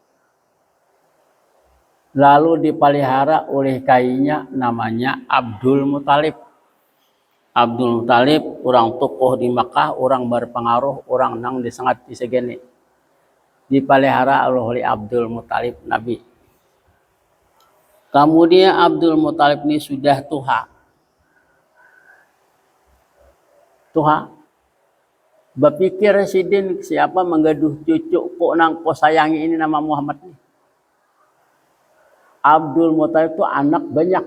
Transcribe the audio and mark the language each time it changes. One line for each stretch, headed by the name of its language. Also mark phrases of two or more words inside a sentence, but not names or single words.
Indonesian: Lalu dipelihara oleh kainya namanya Abdul Muthalib. Abdul Muthalib orang tokoh di Makkah, orang berpengaruh, orang nang disangat di segini. Dipelihara oleh Abdul Muthalib Nabi. Kemudian Abdul Muthalib ini sudah tua.
Banjar: Berpikir Sidin siapa menggaduh cucu kok nang kok sayangi ini nama Muhammad ini.
Indonesian: Abdul Muthalib itu anak banyak.